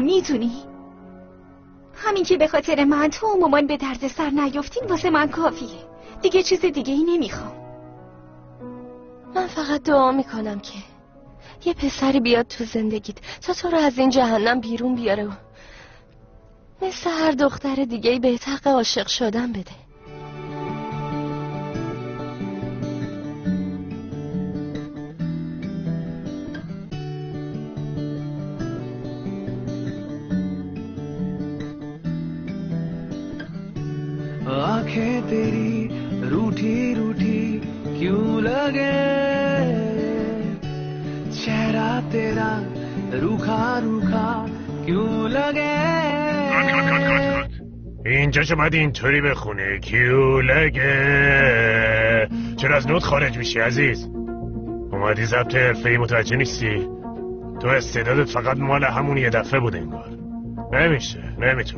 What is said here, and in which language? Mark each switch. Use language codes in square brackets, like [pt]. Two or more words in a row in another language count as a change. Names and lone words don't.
[fa] میدونی همین که به خاطر من تو و مامان به درد سر نیافتین واسه من کافیه. دیگه چیز دیگه ای نمیخوام. من فقط دعا میکنم که یه پسری بیاد تو زندگیت تا تو رو از این جهنم بیرون بیاره و مثل هر دختر دیگه‌ای به حق عاشق شدن بده. [hi] आंखें तेरी रूठी रूठी क्यों लगे, चेहरा तेरा रूखा रूखा क्यों लगे. [fa] اینجا اومدی اینطوری بخونه [hi] क्यों लगे. [fa] چرا از نوت خارج میشی عزیز؟ اومدی ضبط حرفه‌ای متوجه نیستی؟ تو استعدادت فقط مال همون یه دفعه بود انگار. نمیشه، نمیتونه.